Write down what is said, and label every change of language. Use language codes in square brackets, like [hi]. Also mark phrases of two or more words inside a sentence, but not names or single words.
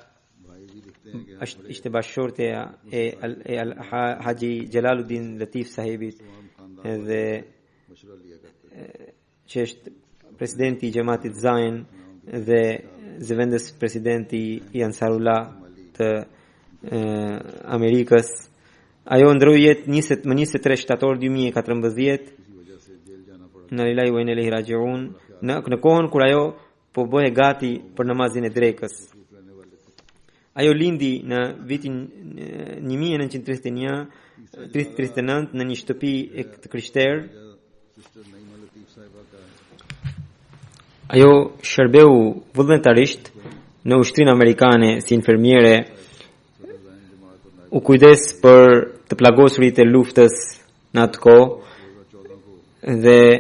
[sq] ishte bashkëshortja e Haji Jalaluddin Latif Sahibit dhe që është presidenti I Xhamatit Zain dhe zëvendës presidenti I Ansarullah të Amerikës. Ajo ndroi jetë më 23 shtator 2014 në [ar] لله وإنا إليه راجعون, [sq] në kohën kur ajo po bëhej gati për namazin e drekës. Ajo lindi në vitin 1939 në një shtëpi të krishterë. Ajo shërbeu vullnetarisht në ushtrinë amerikane si infermiere, u kujdes për të plagosurit e luftës në atë kohë dhe